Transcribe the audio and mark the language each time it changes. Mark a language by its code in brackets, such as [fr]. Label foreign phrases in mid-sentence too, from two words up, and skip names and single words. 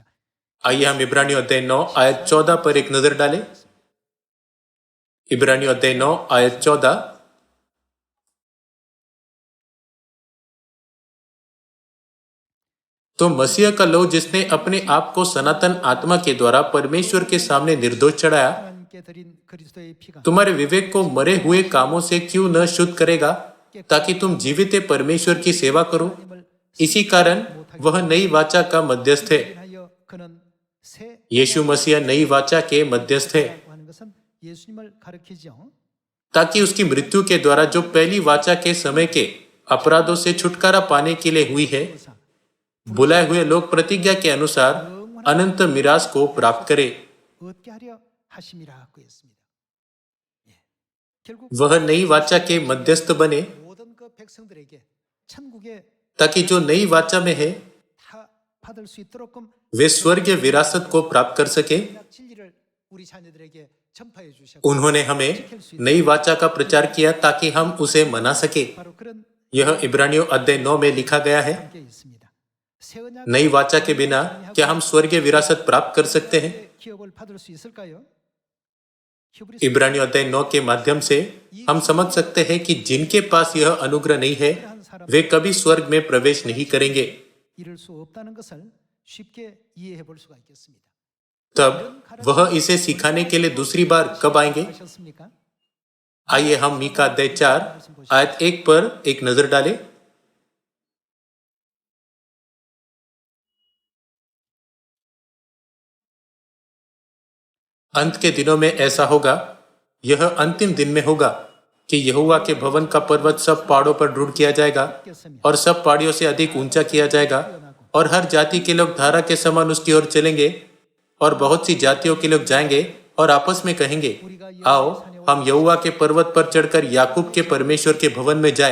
[hi] आइए हम इब्रानियों अध्याय 9 आयत 14 पर एक नजर डालें। इब्रानियों अध्याय 9 आयत 14। तो मसीह का लहू जिसने अपने आप को सनातन आत्मा के द्वारा परमेश्वर के सामने निर्दोष चढ़ाया, [ko] 하나님께 드린 그리스도의 피가 [hi] तुम्हारे विवेक को मरे हुए कामों से क्यों न शुद्ध करेगा ताकि तुम जीवित परमेश्वर की सेवा करो। [ko] 하나님을 [hi] इसी कारण वह नई वाचा का मध्यस्थ है। [ko] 인하여 그는 새 [hi] यीशु मसीह नई वाचा के मध्यस्थ है, [ko] 라고 하는 것은 예수님을 가리키죠. [hi] ताकि उसकी मृत्यु के द्वारा जो पहली वाचा के समय के अपराधों से छुटकारा पाने के लिए हुई है, बुलाए हुए लोग प्रतिज्ञा के अनुसार अनंत मिरास को प्राप्त करें। [ko] 얻게 하려 하심이라고 했습니다. 예. 결국 [hi] वह नई वाचा के मध्यस्थ बने [ko] 모든 그 백성들에게 천국에 [hi] ताकि जो नई वाचा में है [ko] 다 받을 수 있도록끔 [hi] वे स्वर्गीय विरासत को प्राप्त कर सके। [ko] 진리를 우리 자녀들에게 전파해 주셨고 [hi] उन्होंने हमें नई वाचा का प्रचार किया ताकि हम उसे मना सके। [ko] 바로 그런 [hi] यह इब्रानियों अध्याय 9 में लिखा गया है। [ko] 게 있습니다. 새 언약 [hi] नई वाचा के बिना क्या हम स्वर्गीय विरासत प्राप्त कर सकते हैं? [ko] 기업을 받을 수 있을까요? 히브리서 [hi] इब्रानियों अध्याय 9 के माध्यम से हम समझ सकते हैं कि जिनके पास यह अनुग्रह नहीं है वे कभी स्वर्ग में प्रवेश नहीं करेंगे। [ko] 이룰 수 없다는 것을 쉽게 이해해 볼 수가 있겠습니다. [hi] तब वह इसे सिखाने के लिए दूसरी बार कब आएंगे? [ko] 아셨습니까? [hi] आइए हम मीका अध्याय 4 आयत 1 पर एक नजर डालें। अंत के दिनों में ऐसा होगा, यह अंतिम दिन में होगा कि यहोवा के भवन का पर्वत सब पहाड़ों पर ढूंढ किया जाएगा और सब पहाड़ियों से अधिक ऊंचा किया जाएगा और हर जाति के लोग धारा के समान उसकी ओर चलेंगे और बहुत सी जातियों के लोग जाएंगे और आपस में कहेंगे, आओ हम यहोवा के पर्वत पर चढ़कर याकूब के परमेश्वर के भवन में जाए।